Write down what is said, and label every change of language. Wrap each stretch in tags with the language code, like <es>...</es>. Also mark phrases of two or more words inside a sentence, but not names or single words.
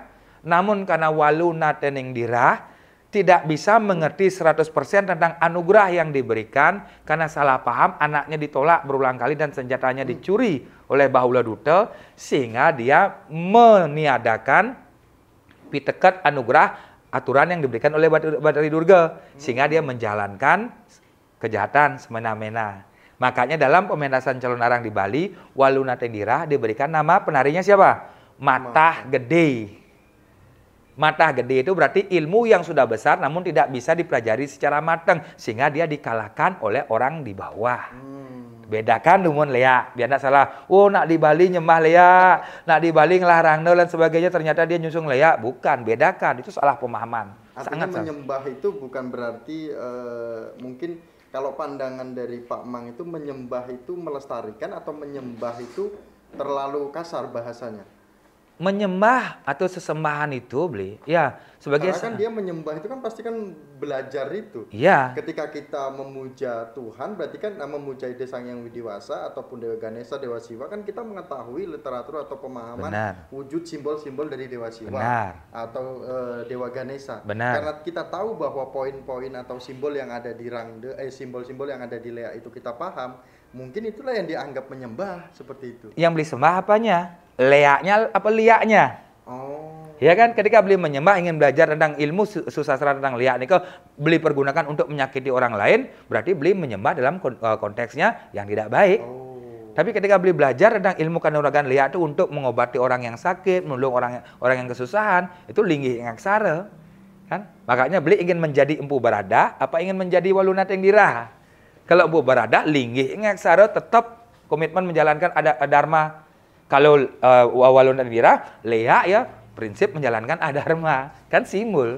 <id>Namun karena Waluna Tengdirah tidak bisa mengerti 100% tentang anugerah yang diberikan karena salah paham, anaknya ditolak berulang kali dan senjatanya dicuri oleh Bahula Duta, sehingga dia meniadakan pitekat anugerah aturan yang diberikan oleh Batari Durga, sehingga dia menjalankan kejahatan semena-mena. Makanya dalam pementasan Calonarang di Bali, Waluna Tengdirah diberikan nama penarinya siapa? Matah Gede. Matah gede itu berarti ilmu yang sudah besar namun tidak bisa dipelajari secara matang, sehingga dia dikalahkan oleh orang di bawah. Bedakan dengan lea, biar tidak salah. Oh,</id> <ban>nak di Bali nyembah lea, nak di Bali ngelarang</ban> <id>dan sebagainya, ternyata dia nyusung lea. Bukan, bedakan. Itu salah pemahaman. Artinya menyembah itu bukan berarti mungkin kalau pandangan dari Pak Mang itu menyembah itu melestarikan atau menyembah itu terlalu kasar bahasanya. Menyembah atau sesembahan itu beli ya sebagai karena kan dia menyembah itu kan pasti kan belajar itu. Iya. Ketika kita memuja Tuhan berarti kan memuja Ide Sang Hyang Widiwasa ataupun Dewa Ganesha, Dewa Siwa, kan kita mengetahui literatur atau pemahaman wujud simbol-simbol dari Dewa Siwa atau Dewa Ganesha. Karena kita tahu bahwa poin-poin atau simbol yang ada di Rangde, simbol-simbol yang ada di lea itu kita paham, mungkin itulah yang dianggap menyembah seperti itu. Yang beli sembah apanya? Leaknya apa liaknya? Oh. Ya kan, ketika beli menyembah ingin belajar tentang ilmu susastra tentang liak ini, beli pergunakan untuk menyakiti orang lain, berarti beli menyembah dalam konteksnya yang tidak baik. Oh. Tapi ketika beli belajar tentang ilmu kanuragan liak itu untuk mengobati orang yang sakit, menolong orang yang kesusahan, itu linggih aksara. Kan? Makanya beli ingin menjadi Empu Barada, apa ingin menjadi Waluna Tengdirah? Kalau Empu Barada, linggih aksara tetap komitmen menjalankan dharma. Kalau Waluna Tengdirah, lea ya prinsip menjalankan adharma, kan simbol.</id>